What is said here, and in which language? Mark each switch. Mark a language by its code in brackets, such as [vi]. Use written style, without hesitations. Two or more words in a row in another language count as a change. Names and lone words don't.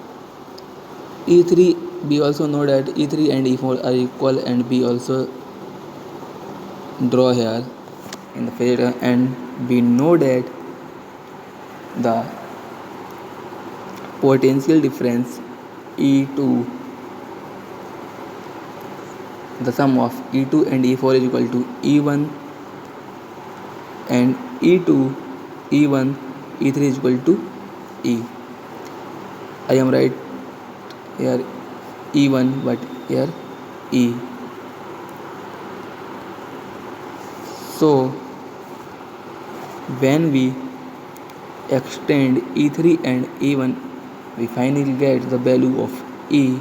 [en] E3, we also know that E3 and E4 are equal, and we also draw here in the figure, and we know that the potential difference E2, the sum of E2 and E4 is equal to E1, and E2, E1, E3 is equal to E. I am right here E1 but here E. So when we extend E3 and E1, we finally get the value of E.